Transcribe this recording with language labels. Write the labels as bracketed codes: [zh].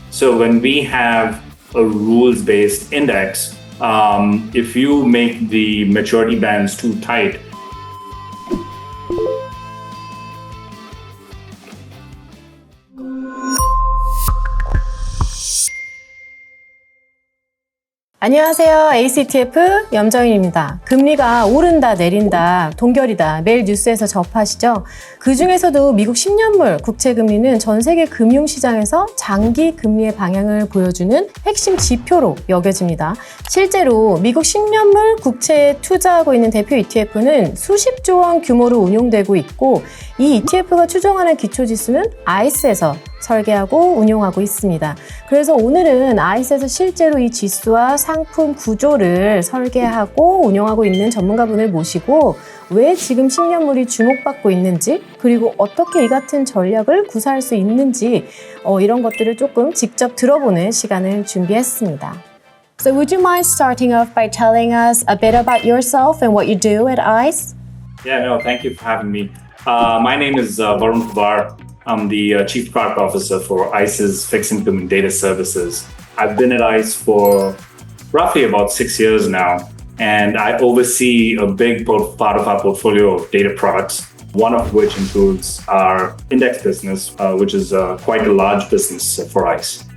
[en] So when we have a rules-based index, if you make the maturity bands too tight, [ko] 안녕하세요. ACE ETF 염정인입니다. 금리가 오른다 내린다 동결이다 매일 뉴스에서 접하시죠. 그중에서도 미국 10년물 국채 금리는 전 세계 금융시장에서 장기 금리의 방향을 보여주는 핵심 지표로 여겨집니다. 실제로 미국 10년물 국채에 투자하고 있는 대표 ETF는 수십조 원 규모로 운용되고 있고 이 ETF가 추정하는 기초지수는 ICE에서 설계하고 운용하고 있습니다. 그래서 오늘은 ICE에서 실제로 이 지수와 상품 구조를 설계하고 운용하고 있는 전문가분을 모시고 왜 지금 10년물이 주목받고 있는지 그리고 어떻게 이 같은 전략을 구사할 수 있는지 이런 것들을 조금 직접 들어보는 시간을 준비했습니다. [en] So would you mind starting off by telling us a bit about yourself and what you do at ICE? Yeah, no, thank you for having me. My name is Varun Pawar. I'm the Chief Product Officer for ICE's Fixed Income and Data Services. I've been at ICE for roughly about 6 years now, and I oversee a big part of our portfolio of data products, one of which includes our index business, which is quite a large business for ICE.